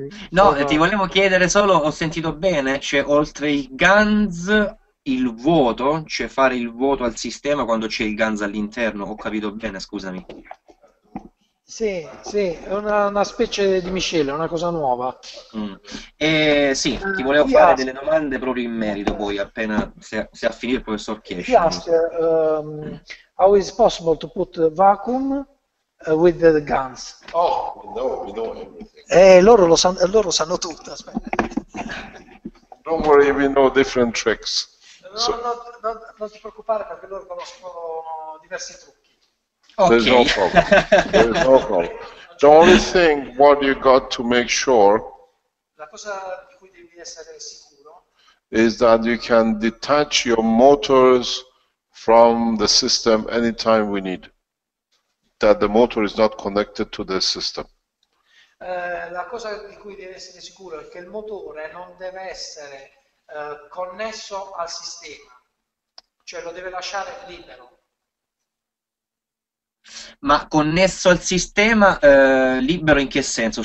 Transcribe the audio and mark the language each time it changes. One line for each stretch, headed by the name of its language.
Italian: No, ti volevo chiedere solo, ho sentito bene, c'è oltre i GaNs il vuoto, cioè fare il vuoto al sistema quando c'è il GaNs all'interno, ho capito bene, scusami. Sì, sì, è una specie di miscela, una cosa nuova. Sì, ti volevo fare delle domande proprio in merito poi, appena se a finire il professor Keshe.
English: He asked how is it possible to put vacuum with the guns? Oh, we know everything.
Italian: Loro sanno tutto, aspetta.
English: Don't worry, we know different tricks.
Italian: Non ti preoccupare perché loro conoscono diversi trucchi.
English: There's no problem. There's no problem. The only thing what you got to make sure
Italian: La cosa di cui devi essere sicuro
English: is that you can detach your motors from the system anytime we need. That the motor is not connected to the system.
Italian: la cosa di cui devi essere sicuro è che il motore non deve essere connesso al sistema, cioè lo deve lasciare libero. Ma connesso al sistema libero in che senso?